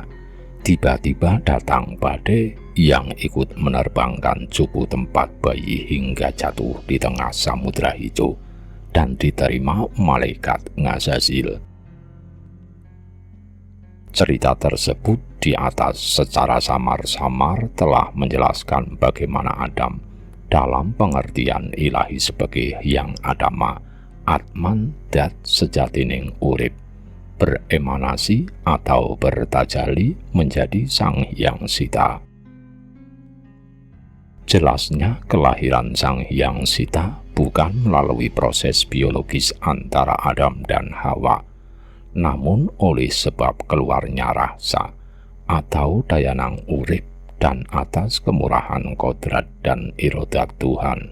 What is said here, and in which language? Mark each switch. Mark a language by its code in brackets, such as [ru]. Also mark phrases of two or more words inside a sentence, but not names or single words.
[id] Tiba-tiba datang badai yang ikut menerbangkan cupu tempat bayi hingga jatuh di tengah samudra hijau dan diterima malaikat Ngazazil. Cerita tersebut di atas secara samar-samar telah menjelaskan bagaimana Adam dalam pengertian ilahi sebagai yang adama, atman [jv] dat sejatining urip, [id] beremanasi atau bertajali menjadi Sang Hyang Sita. Jelasnya kelahiran Sang Hyang Sita bukan melalui proses biologis antara Adam dan Hawa, namun oleh sebab keluarnya rasa atau [jv] dayanang urip [id] dan atas kemurahan kodrat dan irodat Tuhan.